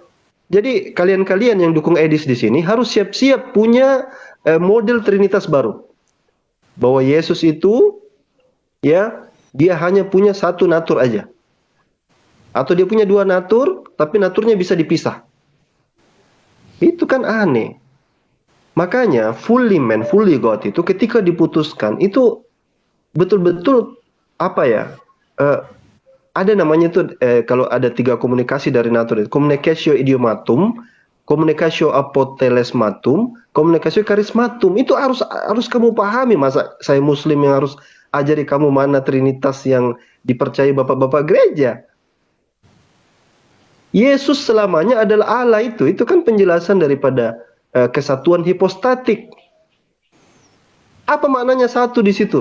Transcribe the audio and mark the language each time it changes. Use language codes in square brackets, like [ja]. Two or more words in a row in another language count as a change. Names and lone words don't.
[id] Jadi kalian-kalian yang dukung Edis di sini harus siap-siap punya model Trinitas baru. Bahwa Yesus itu ya dia hanya punya satu natur aja. Atau dia punya dua natur, tapi naturnya bisa dipisah. Itu kan aneh. Makanya [en] fully man, fully God [id] itu ketika diputuskan itu betul-betul apa ya? Ada namanya itu kalau ada tiga komunikasi dari natur itu, [la] communicatio idiomatum, communicatio apotelesmatum, communicatio charismatum. [id] Itu harus kamu pahami. Masa saya Muslim yang harus ajari kamu mana Trinitas yang dipercayai bapak-bapak gereja? Yesus selamanya adalah Allah itu kan penjelasan daripada kesatuan hipostatik. Apa maknanya satu di situ?